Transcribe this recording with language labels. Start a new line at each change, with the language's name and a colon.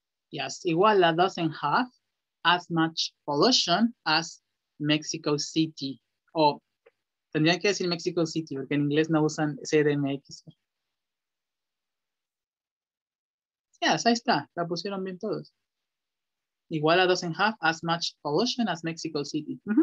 English: Yes, Iguala doesn't have as much pollution as Mexico City.
Spanish: O tendría que decir Mexico City, porque en inglés no usan CDMX.
English: Yes,
Spanish: ahí está, la pusieron bien todos.
English: Iguala doesn't have as much pollution as Mexico City.